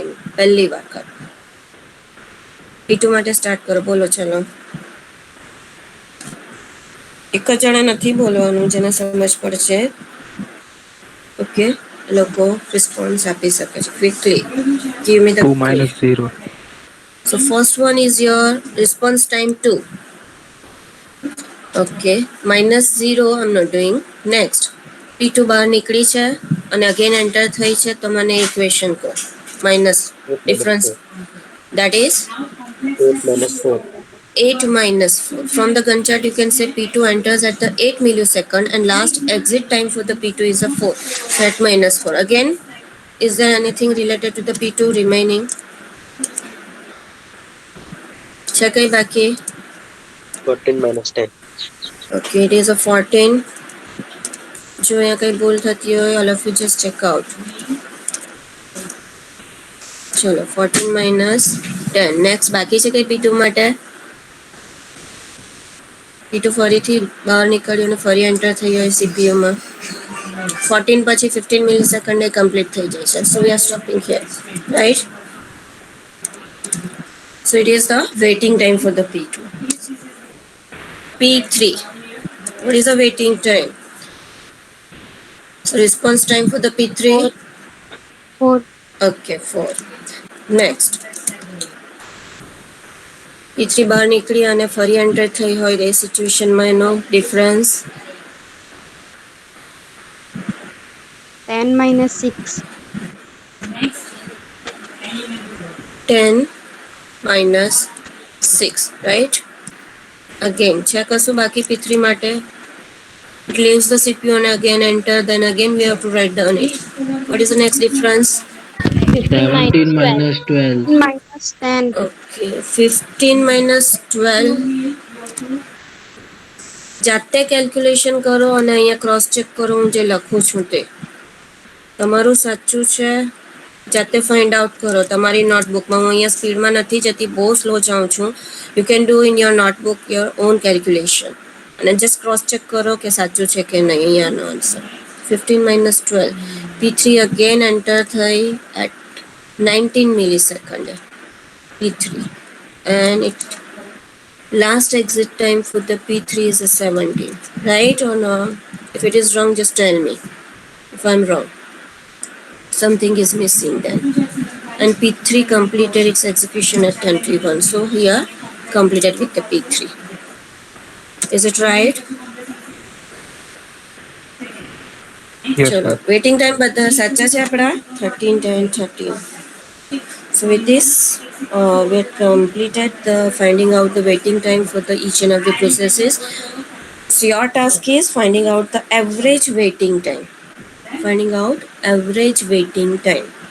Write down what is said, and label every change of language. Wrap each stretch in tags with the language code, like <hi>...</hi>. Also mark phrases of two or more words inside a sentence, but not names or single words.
<gu>પહેલી વાર કરો. P2 માટે સ્ટાર્ટ કરો, બોલો ચલો. એક જ જણા નથી બોલવાનું, જેને સમજ પડશે ઓકે લોકો રિસ્પોન્સ આપી શકે છે ક્વિકલી.</gu> <en>give me the 2 ક્લિક. minus 0. So first one is your response time 2. Okay, -0 I'm not doing. Next,</en> <gu>P2 બહાર નીકળી છે અને</gu> <en>again enter</en> <gu>થઈ છે, તો મને ઇક્વેશન કહો. માઇનસ</gu> <en>8 minus ડિફરન્સ 4. that is 8 minus 4. 8 minus 4. From the gun chart, you can say P2 enters at the 8 millisecond and last exit time for the P2 is a 4. So at -4. Again, is there anything related to the P2 remaining?</en> <gu>છે કઈ બાકી?</gu> <en>14 minus 10. Okay, it is a 14.</en> <gu>જો અહીંયા કઈ ભૂલ થતી હોય,</gu> <en>all of you just check out. ચલો 14 minus 10.</en> <gu>Next બાકી છે કઈ P2 માટે? P2 ફરીથી બહાર નીકળ્યું અને ફરી એન્ટર થઈ હોય સીપીયુમાં. 14 પછી 15 મિલીસેકન્ડ એ કમ્પ્લીટ થઈ જાય છે.</gu> <en>So we are stopping here, right? So it is the waiting time for the P2. P3. What is the waiting time? So response time for the P3? 4. 4. Okay, 4. Next.</en> <gu>P3 બહાર નીકળી અને ફરી એન્ટર થઈ હોય એ સિચ્યુએશનમાં એનો ડિફરન્સ</gu> <en>10 minus 6. 10 minus 6, right? Again,</en> <gu>છે કશું બાકી P3 માટે?</gu> <en>It leaves the CPU and again enter, then again we have to write down it. What is the next difference? 15 minus 17 12. minus 12. 15 minus 10. Okay, 15 minus 12.</en> <gu>જાતે કેલ્ક્યુલેશન કરો અને અહીંયા</gu> <en>cross check</en> <gu>કરો હું જે લખું છું તે તમારું સાચું છે. જાતે</gu> <en>find out</en> <gu>કરો તમારી નોટબુકમાં. હું અહીંયા સ્પીડમાં નથી જતી, બહુ સ્લો જાઉં છું.</gu> <en>you can do in your notebook your own calculation</en> <gu>અને</gu> <en>just cross check</en> <gu>કરો કે સાચું છે કે નહીં. અહીંયાનો આન્સર</gu> <en>15 minus 12. P3 again enter થઈ at 19 millisecond. P3 and it last exit time for the P3 is a 17, right or no? If it is wrong, just tell me if I'm wrong. Something is missing then. And P3 completed its execution at 10:31. So here completed with the P3. Is it right? Yes,</en> <gu>ચલો</gu> <en>sir. waiting time</en> <gu>બધા સાચા છે આપણા 13, 10, 13.</gu> <en>So with this, we have completed the finding out the waiting time for the each and every processes. So your task is finding out the average waiting time. Finding out average waiting time.</en>